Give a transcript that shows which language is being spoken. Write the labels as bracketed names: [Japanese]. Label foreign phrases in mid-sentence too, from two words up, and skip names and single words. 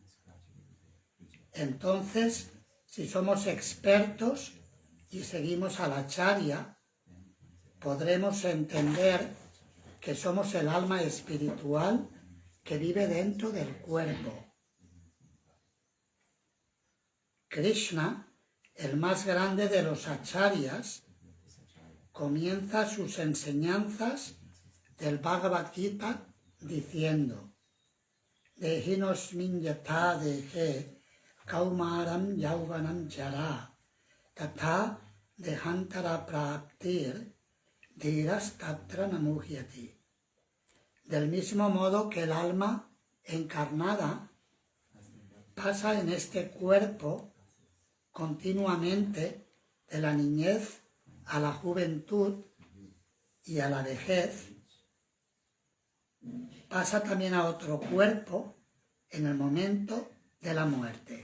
[Spanish] Entonces, si somos expertos y seguimos al Acharya, podremos entender que somos el alma espiritual que vive dentro del cuerpo. Krishna, el más grande de los acharyas, comienza sus enseñanzas del Bhagavad Gita diciendo: [Sanskrit] Dehinosmin yatha dehe kaumaram yauvanam jara tatha dehantara praptir dhiras tatra namuhyati. [Spanish] Del mismo modo que el alma encarnada pasa en este cuerpo continuamente de la niñez a la juventud y a la vejez, pasa también a otro cuerpo en el momento de la muerte.